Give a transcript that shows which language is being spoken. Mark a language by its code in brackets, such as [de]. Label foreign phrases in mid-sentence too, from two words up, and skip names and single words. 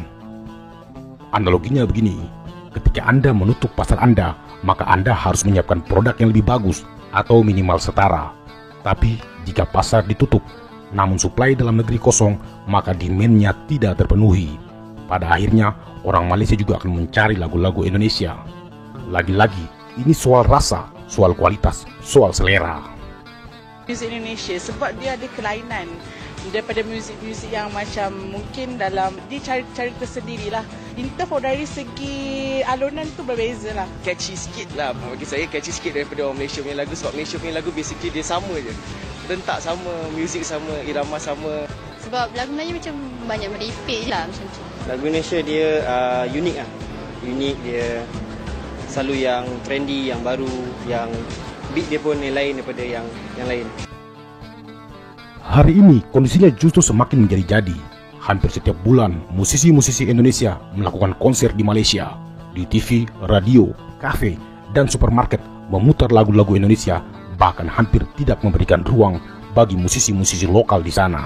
[id] Analoginya begini, ketika Anda menutup pasar Anda, maka Anda harus menyiapkan produk yang lebih bagus atau minimal setara. Tapi jika pasar ditutup, namun suplai dalam negeri kosong, maka demand-nya tidak terpenuhi. Pada akhirnya, orang Malaysia juga akan mencari lagu-lagu Indonesia. Lagi-lagi, ini soal rasa, soal kualitas, soal selera. [ms] Muzik Indonesia sebab dia ada kelainan daripada muzik-muzik yang macam mungkin dalam dia cari tersendirilah. [en] In terms of [ms] dari segi alunan tu berbeza lah. Catchy sikit lah, bagi saya catchy sikit daripada orang Malaysia punya lagu sebab Malaysia punya lagu basically dia sama je. Rentak sama, muzik sama, irama sama. Sebab lagu Melayu macam banyak meripik je lah macam tu. Lagu Indonesia dia unik lah. Unik dia selalu yang trendy, yang baru, yang beat dia pun yang lain daripada yang lain. [id] Hari ini kondisinya justru semakin menjadi-jadi. Hampir setiap bulan musisi-musisi Indonesia melakukan konser di Malaysia. Di TV, radio, kafe, dan supermarket memutar lagu-lagu Indonesia, bahkan hampir tidak memberikan ruang bagi musisi-musisi lokal di sana.